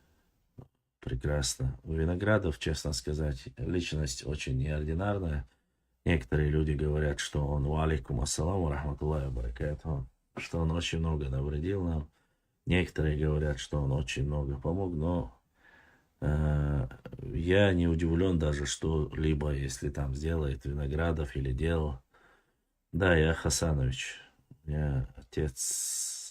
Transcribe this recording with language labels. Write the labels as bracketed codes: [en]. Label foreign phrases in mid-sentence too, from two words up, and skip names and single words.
[ru] Прекрасно. У Виноградов, честно сказать, личность очень неординарная. Некоторые люди говорят, что он [ar] وعليكم السلام رحمة الله بركاته, [ru] что он очень много навредил нам. Некоторые говорят, что он очень много помог, но я не удивлен даже, что либо если там сделает Виноградов или делал. Да, я Хасанович. Я отец.